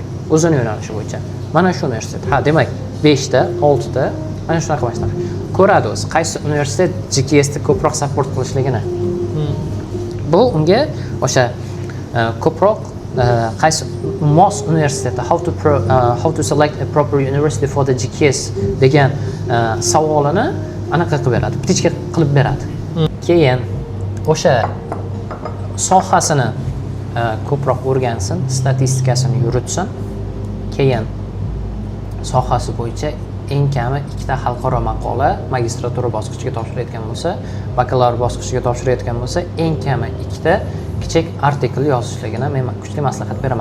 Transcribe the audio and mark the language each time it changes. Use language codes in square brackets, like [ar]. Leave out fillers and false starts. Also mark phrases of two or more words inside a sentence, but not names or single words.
[uz] O'zini yo'nalishi bo'yicha. Mana shu universitet. Demak, 5 ta, 6 ta, mana shunaqa boshqa. Ko'radi o'zi qaysi universitet GKS ni ko'proq support qilishligini. Bu unga o'sha ko'proq qaysi mos universiteti [en] how to select a proper university for the GKS [uz] degan savolini anaqa qilib beradi, ptichka qilib beradi. Keyin o'sha sohasini ko'proq o'rgansin, statistikasini yuritsin. Keyin sohasi bo'yicha eng kami 2 ta xalqaro maqola magistratura bosqichiga topshirayotgan bo'lsa, bakalavr bosqichiga topshirayotgan bo'lsa, eng kami 2 ta kichik artikl yozishligini men kuchli maslahat beraman.